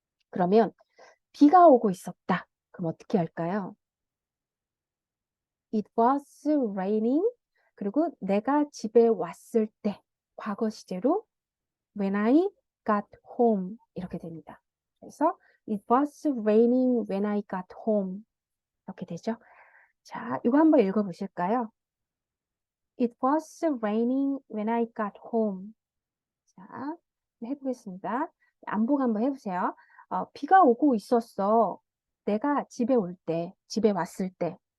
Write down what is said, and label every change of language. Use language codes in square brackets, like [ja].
[ko] 그러면 비가 오고 있었다. 그럼 어떻게 할까요? [en] It was raining. [ko] 그리고 내가 집에 왔을 때 과거 시제로 [en] when I got home [ko] 이렇게 됩니다. 그래서 [en] It was raining when I got home [ko] 이렇게 되죠. 자, 이거 한번 읽어보실까요? [en] It was raining when I got home. [ko] 자, 해보겠습니다. 안보고 한번 해보세요. 비가 오고 있었어. 내가 집에 왔을 때.